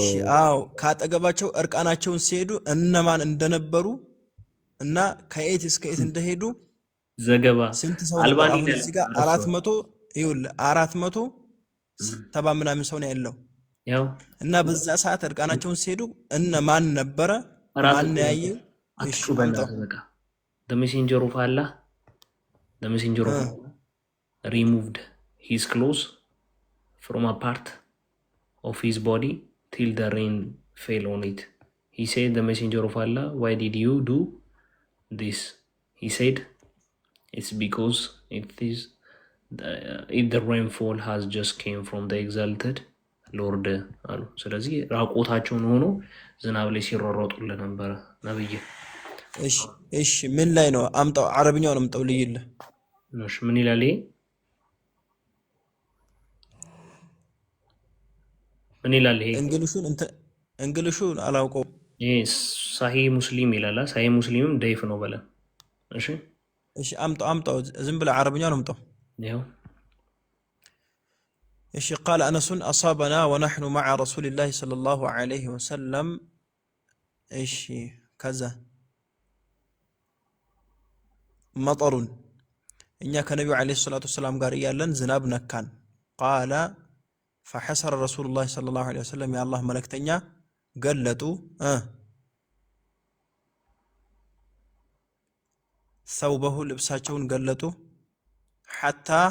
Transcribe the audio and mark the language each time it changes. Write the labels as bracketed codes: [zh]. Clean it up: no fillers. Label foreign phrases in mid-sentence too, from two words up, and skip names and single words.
[am] እሺ አዎ፣ ካጠገባቸው እርቃናቸውን ሲሄዱ እነማን እንደነበሩ እና ከየት እስከ የት እንደሄዱ ዘገባ ስንት ሰው ነበር? አሁን እዚህ ጋር 400 ይኸውልህ 400 70 ምናምን ሰው ነው ያለው ያው እና በዛ ሰዓት እርቃናቸውን ሲሄዱ እነ ማን ነበረ ማን ያየው? እሺ አትጩ በእናትህ በቃ [en] the messenger of Allah removed his clothes from a part of his body till the rain fell on it. He said, the messenger of Allah, why did you do this? He said, it's because the rainfall has just came from the exalted Lord [am] አሉ። ስለዚህ ራቆታቸውን ሆኖ ዝናብ ላይ ሲሯሯጡልህ ነበረ ነብይ። እሺ ምን ላይ ነው አምጣው? አረብኛውን አምጣው ልይልህ። እሺ ምን ይላል ይሄ? ምን ይላል ይሄ? እንግሊሹን አላውቀው። ይሄ ሳሂህ ሙስሊም ይላል። ሳሂህ ሙስሊምም ደይፍ ነው በለ። እሺ እሺ አምጣው ዝም ብለህ አረብኛውን አምጣው። ያው እሺ [ar] قال أنس أصابنا ونحن مع رسول الله صلى الله عليه وسلم [am] እሺ ከዛ መጠሩን እኛ ከነቢዩ [ar] عليه الصلاة والسلام [am] ጋር እያለን ዝናብ ነካን። [ar] قال فحسر رسول الله صلى الله عليه وسلم [am] የአላህ መልእክተኛ ገለጡ ሰውበሁ ልብሳቸውን ገለጡ ሐታ